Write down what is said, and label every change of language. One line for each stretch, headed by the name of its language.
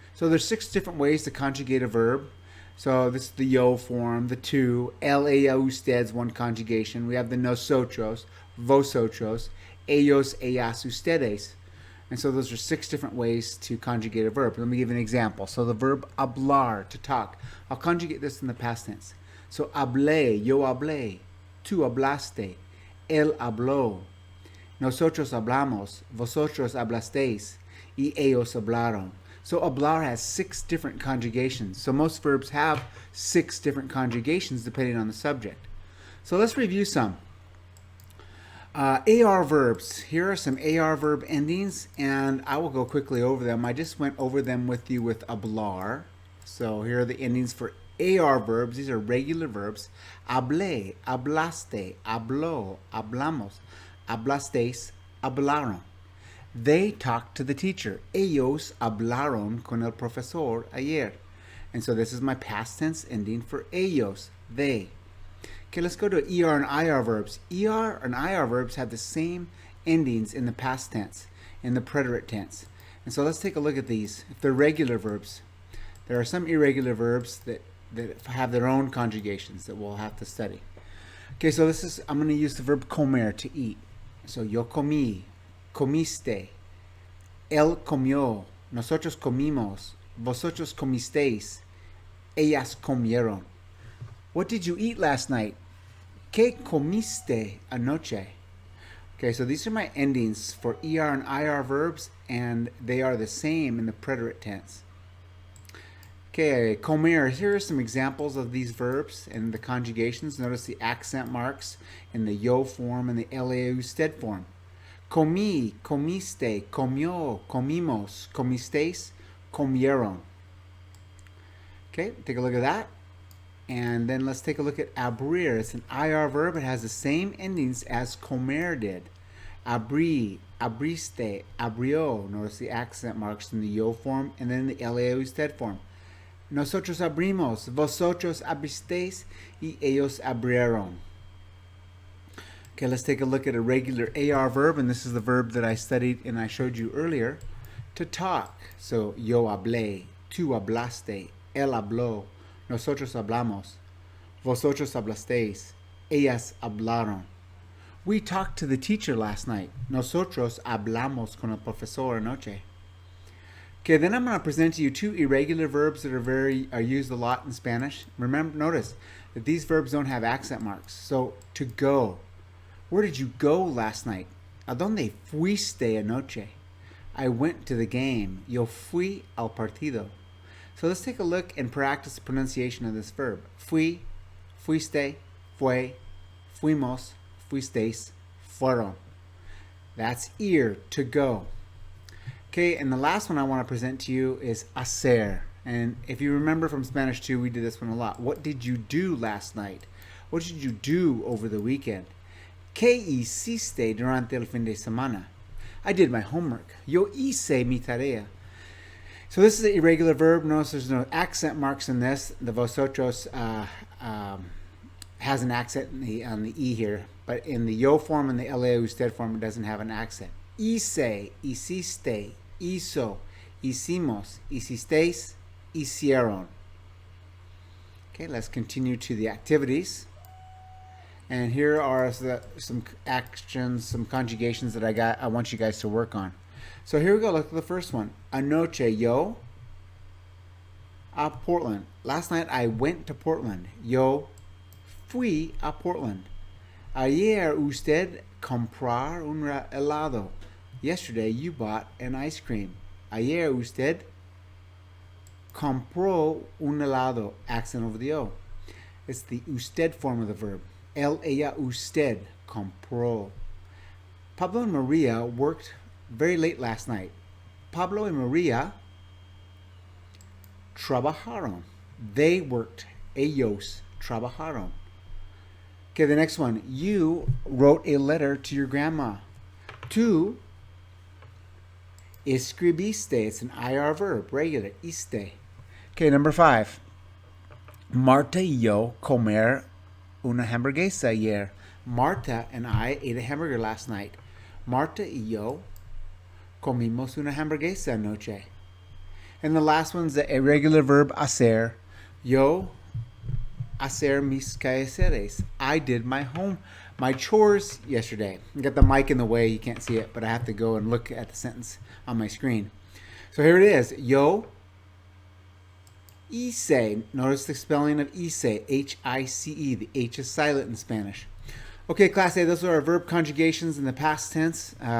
English: So there's 6 different ways to conjugate a verb. So this is the yo form, the to, ella, usted's one conjugation. We have the nosotros, vosotros, ellos, ellas, ustedes. And so those are 6 different ways to conjugate a verb. Let me give you an example. So the verb hablar, to talk. I'll conjugate this in the past tense.
Spanish: So hablé, yo hablé, tú hablaste, él habló, nosotros hablamos, vosotros hablasteis, y ellos hablaron.
English: So hablar has 6 different conjugations. So most verbs have 6 different conjugations depending on the subject. So let's review some. AR verbs. Here are some AR verb endings, and I will go quickly over them. I just went over them with you with hablar. So here are the endings for AR verbs. These are regular verbs.
Spanish: Hablé, hablaste, habló, hablamos, hablasteis, hablaron.
English: They talked to the teacher.
Spanish: Ellos hablaron con el profesor ayer.
English: And so this is my past tense ending for ellos, they. Okay, let's go to ER and IR verbs. ER and IR verbs have the same endings in the past tense, in the preterite tense. And so let's take a look at these. If they're regular verbs, there are some irregular verbs that have their own conjugations that we'll have to study. Okay, so I'm going to use the verb comer, to eat.
Spanish: So yo comí, comiste, él comió, nosotros comimos, vosotros comisteis, ellas comieron.
English: What did you eat last night?
Spanish: ¿Qué comiste anoche?
English: Okay, so these are my endings for ER and IR verbs, and they are the same in the preterite tense. Okay, comer. Here are some examples of these verbs and the conjugations. Notice the accent marks in the yo form and the la usted form.
Spanish: Comí, comiste, comió, comimos, comisteis, comieron.
English: Okay, take a look at that. And then let's take a look at abrir. It's an IR verb. It has the same endings as comer did.
Spanish: Abrí, abriste, abrió.
English: Notice the accent marks in the yo form and then the la usted form.
Spanish: Nosotros abrimos, vosotros abristeis, y ellos abrieron.
English: Okay, let's take a look at a regular AR verb, and this is the verb that I studied and I showed you earlier. To talk.
Spanish: So yo hablé, tú hablaste, él habló, nosotros hablamos, vosotros hablasteis, ellas hablaron.
English: We talked to the teacher last night.
Spanish: Nosotros hablamos con el profesor anoche.
English: Okay, then I'm going to present to you 2 irregular verbs that are used a lot in Spanish. Notice that these verbs don't have accent marks. So to go. Where did you go last night?
Spanish: ¿A dónde fuiste anoche?
English: I went to the game.
Spanish: Yo fui al partido.
English: So let's take a look and practice the pronunciation of this verb.
Spanish: Fui, fuiste, fue, fuimos, fuisteis, fueron.
English: That's ir, to go. Okay, and the last one I want to present to you is Aser. And if you remember from Spanish 2, we did this one a lot. What did you do last night? What did you do over the weekend?
Spanish: ¿Qué hiciste durante el fin de semana?
English: I did my homework.
Spanish: Yo hice mi tarea.
English: So this is an irregular verb. Notice there's no accent marks in this. The vosotros has an accent on the E here, but in the yo form and the la usted form, it doesn't have an accent.
Spanish: Hice, hiciste, hizo, hicimos, hicisteis, hicieron.
English: Okay, let's continue to the activities. And here are some actions, some conjugations that I want you guys to work on. So here we go. Look at the first one.
Spanish: Anoche yo a Portland.
English: Last night I went to Portland.
Spanish: Yo fui a Portland. Ayer usted comprar un helado.
English: Yesterday you bought an ice cream.
Spanish: Ayer usted compró un helado,
English: accent over the O. It's the usted form of the verb.
Spanish: Él, ella, usted, compró.
English: Pablo and Maria worked very late last night. Pablo and Maria trabajaron. They worked.
Spanish: Ellos trabajaron.
English: Okay, the next one. You wrote a letter to your grandma.
Spanish: Tú escribiste.
English: It's an IR verb, regular, iste. Okay, number 5.
Spanish: Marta y yo comer una hamburguesa ayer.
English: Marta and I ate a hamburger last night.
Spanish: Marta y yo comimos una hamburguesa anoche.
English: And the last one's the irregular verb hacer.
Spanish: Yo hacer mis quehaceres.
English: I did my chores yesterday. I got the mic in the way, you can't see it, but I have to go and look at the sentence on my screen. So here it is.
Spanish: Yo hice.
English: Notice the spelling of hice. H-I-C-E. The H is silent in Spanish. Okay, Class A, those are our verb conjugations in the past tense.